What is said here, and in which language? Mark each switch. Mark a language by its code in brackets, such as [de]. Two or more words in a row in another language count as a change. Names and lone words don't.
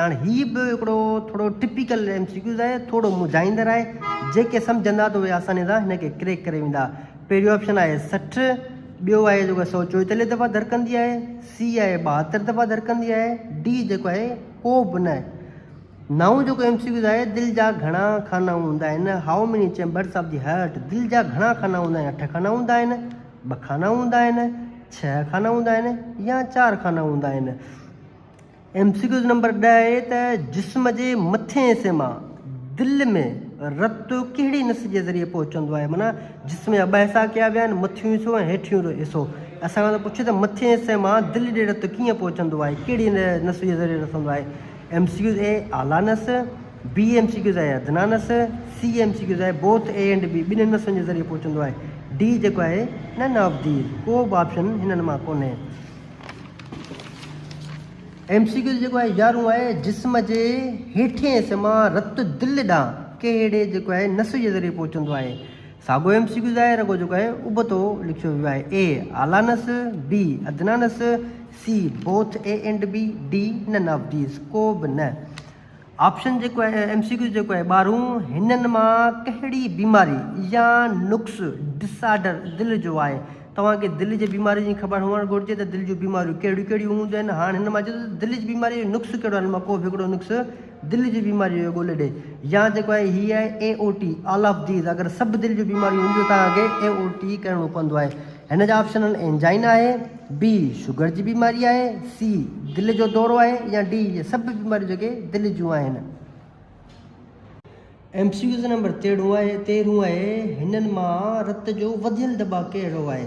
[sd] हाणे हीउ बि हिकिड़ो थोरो [en] typical MCQs [sd] आहे, थोरो मुझाईंदड़ आहे, जेके सम्झंदा त उहे आसानी सां हिनखे क्रैक करे वेंदा। पहिरियों ऑप्शन आहे 60, ॿियो आहे जेको 144 दफ़ा धड़कंदी आहे, C आहे 72 दफ़ा धड़कंदी आहे, D जेको आहे को बि न। 9 जेको MCQs आहे, दिलि जा घणा खाना हूंदा आहिनि, [en] How many chambers of the heart, [sd] दिलि जा घणा खाना हूंदा आहिनि, 8 खाना हूंदा आहिनि, 2 खाना हूंदा आहिनि, 6 खाना हूंदा आहिनि या 4 खाना हूंदा आहिनि। MCQs नंबर 10 आहे त जिस्म जे मथे हिसे मां दिलि में रत कहिड़ी नस जे ज़रिए पहुचंदो आहे, माना जिस्म जा 2 हिसा कया विया आहिनि, मथियों हिसो ऐं हेठियों हिसो। असां खां पुछे त मथे हिसे मां दिलि ॾे रत कीअं पहुचंदो आहे, कहिड़ी नस जे ज़रिए रसंदो आहे। MCQs A आला नस, B MCQs आहे अदना नस, C MCQs आहे [en] both A and B, [sd] ॿिन्हिनि नसुनि जे ज़रिए पहुचंदो आहे। D जेको आहे [en] none of these, [sd] को बि ऑप्शन हिननि मां कोन्हे। MCQs जेको आहे 11 आहे जिस्म जे हेठिएं हिसे मां रत दिलि ॾांहुं कहिड़े जेको आहे नस जे ज़रिए पहुचंदो आहे। साॻियो MCQs आहे, रुॻो जेको आहे उबतो लिखियो वियो आहे, A आला नस, B अदना नस, [en] C both A and B, D none of these, [sd] को बि न। ऑप्शन जेको आहे MCQs जेको आहे 12 हिननि मां कहिड़ी बीमारी या नुक्स डिसऑर्डर दिलि जो आहे। तव्हांखे दिलि जी बीमारी जी ख़बर हुअणु घुरिजे त दिलि जूं बीमारियूं कहिड़ियूं कहिड़ियूं हूंदियूं आहिनि। हाणे हिन मां चयो त दिलि जी बीमारी जो नुक्स कहिड़ो आहे, हिन मां को बि हिकिड़ो नुक्स दिलि जी बीमारी जो ॻोल्हे ॾे। या जेको आहे हीअ आहे AOT [en] all of these, [sd] अगरि सभु दिलि जूं बीमारियूं हूंदियूं तव्हांखे AOT करिणो पवंदो आहे। हिन जा ऑप्शन आहिनि एंजाइना आहे, B शुगर जी बीमारी आहे, C दिलि जो दौरो आहे, या D सभु बीमारियूं जेके दिलि जूं आहिनि। MCQs नंबर 13 आहे हिननि मां रत जो वधियल दॿाउ कहिड़ो आहे।